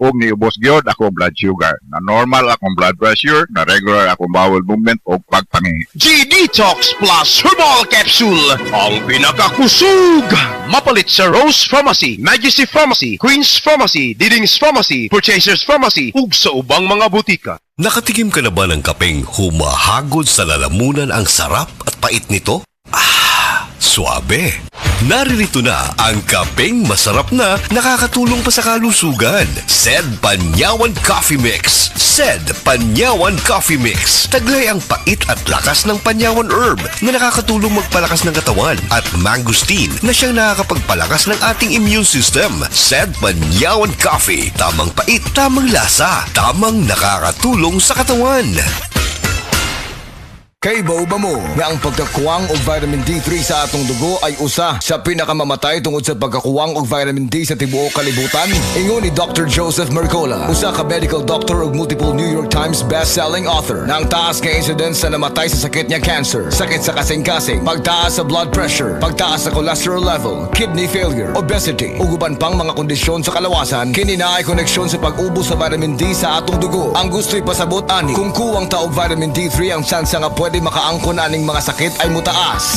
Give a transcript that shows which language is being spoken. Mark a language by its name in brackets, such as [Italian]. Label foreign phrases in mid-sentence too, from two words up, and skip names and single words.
[Cebuano] Ug niubos gyud akong [English] blood sugar. [Cebuano] Na normal akong [English] blood pressure, [Cebuano] na regular akong [English] bowel movement [Cebuano] ug pagpangihi. G-Detox Plus Herbal Capsule. Ang pinakakusog. Mapalit sa Rose Pharmacy, Majesty Pharmacy, Queen's Pharmacy, Diding's Pharmacy, Purchasers Pharmacy, ug sa ubang mga butika. [Filipino] Nakatikim ka na ba ng kapeng humahagod sa lalamunan ang sarap at pait nito? Suabe! Naririto na ang kapeng masarap na nakakatulong pa sa kalusugan. Sed Panyawan Coffee Mix. Sed Panyawan Coffee Mix. Taglay ang pait at lakas ng panyawan herb na nakakatulong magpalakas ng katawan at mangosteen na siyang nakakapagpalakas ng ating [English] immune system. [Filipino] Sed Panyawan Coffee. Tamang pait, tamang lasa, tamang nakakatulong sa katawan. [Cebuano] Kay ba mo nga ang pagkakuwang og vitamin D3 sa atong dugo ay usa sa pinakamamatay tungod sa pagkakuwang og vitamin D sa tibuok kalibutan? Ingon ni Dr. Joseph Mercola, usa ka [English] medical doctor [Cebuano] ug [English] multiple New York Times best-selling author, [Cebuano] na ang taas nga incidence sa namatay sa sakit niya cancer, sakit sa kasing-kasing, pagtaas sa [English] blood pressure, [Cebuano] pagtaas sa [English] cholesterol level, kidney failure, [Cebuano] obesity, ug uban pang mga kondisyon sa kalawasan, kini na ay koneksyon sa pag-ubos sa vitamin D sa atong dugo. Ang gusto'y pasabot ani, kung kuwang ta og vitamin D3 ang tsansa nga pwede makaangkon aning mga sakit ay mutaas.